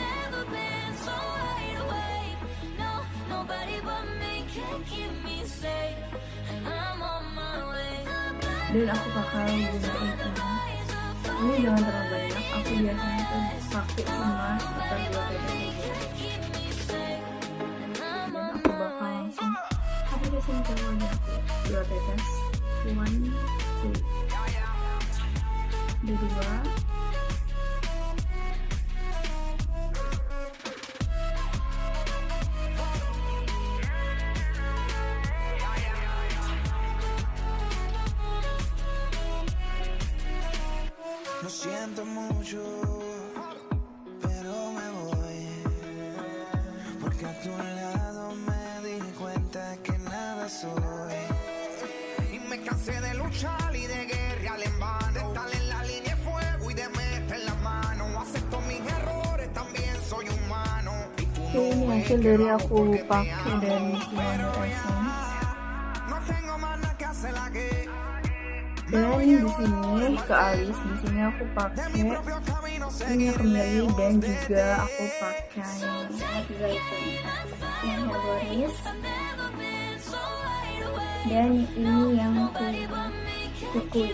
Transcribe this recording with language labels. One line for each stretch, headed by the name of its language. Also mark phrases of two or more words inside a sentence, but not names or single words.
Indonesian: Dan aku bakal gunain ini jangan terlalu banyak, aku biasanya tuh pakai cuma sekitar 2 tetes aja. Dan aku bakal langsung aplikasiin ke wajah aku 2 tetes, 1, 2, kedua.
Spanish: Lo siento mucho, pero me voy, porque a tu lado me di cuenta que nada soy, y me cansé de luchar y de guerrear en vano, de estar en la línea de fuego y de meter la mano. Acepto mis errores, también soy humano.
Indonesian: Ini hasil dari aku pakai dari Wonder Essence.
Spanish: No tengo más nada que hacer la que.
Indonesian: Dan di sini ke alis, di sini aku pakai minyak kembali, dan juga aku pakai minyak zaitun, yang haloris. Dan ini yang kuku.